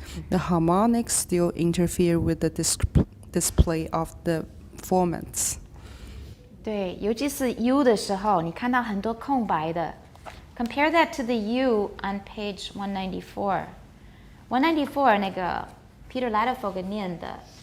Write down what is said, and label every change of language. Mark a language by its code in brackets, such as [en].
[en] The harmonics still interfere with the display of the formats. [zh] 对，尤其是 U 的时候，你看到很多空白的。 [en] Compare that to the U on page 194. [zh] 194那个 Peter Ladefogel 念的。